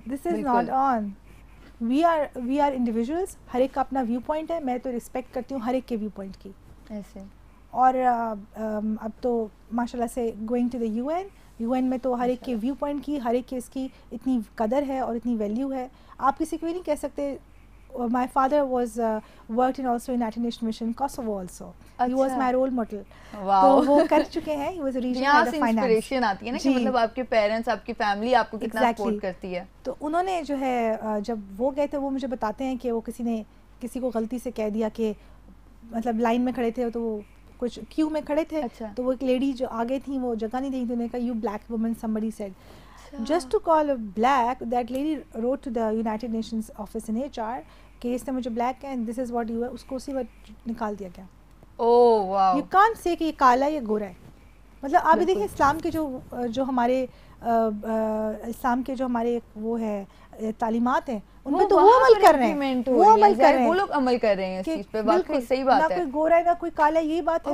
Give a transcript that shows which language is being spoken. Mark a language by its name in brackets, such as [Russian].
[English] This is not on. We are individuals. [Urdu] ہر ایک کا اپنا ویو پوائنٹ ہے, میں تو ریسپیکٹ کرتی ہوں ہر ایک کے ویو پوائنٹ کی. ایسے. اور اب تو ماشاء اللہ سے گوئنگ ٹو دا UN میں تو ہر ایک کے ویو پوائنٹ کی, ہر ایک کی اس کی اتنی قدر ہے اور اتنی ویلیو ہے. آپ کسی کو یہ نہیں کہہ سکتے. [English] My father was worked in also in United Nations Mission Kosovo also. He was my role model. تو وہ کر چکے ہیں. He was a regional head of finance. [Urdu] Inspiration آتی ہے نا کہ مطلب آپ کے پیرنٹس, آپ کی فیملی آپ کو کتنا سپورٹ کرتی ہے. تو انہوں نے جو ہے جب وہ گئے تھے, وہ مجھے بتاتے ہیں کہ وہ کسی کو غلطی سے کہہ دیا کہ مطلب لائن میں کھڑے تھے, تو وہ کچھ کیو میں کھڑے تھے, تو وہ ایک لیڈی جو آگے تھیں وہ جگہ نہیں دیں, تو انہوں نے کہا you black women, somebody said. [English] Just to call a black, that lady wrote to the United Nations office in HR کہ اس نے مجھے black ہے, and this is what you are, اس کو اسی وقت نکال دیا گیا. Oh wow. [Urdu] You can't say کہ یہ کالا ہے یا گورا ہے. مطلب آپ دیکھیں اسلام کے جو ہمارے اسلام کے جو ہمارے وہ ہے تعلیمات ہیں, ان میں تو وہ عمل کر رہے ہیں, وہ لوگ عمل کر رہے ہیں اس چیز پہ. واقعی صحیح بات ہے. نہ کوئی گورا ہے نہ کوئی کالا ہے, یہی بات ہے.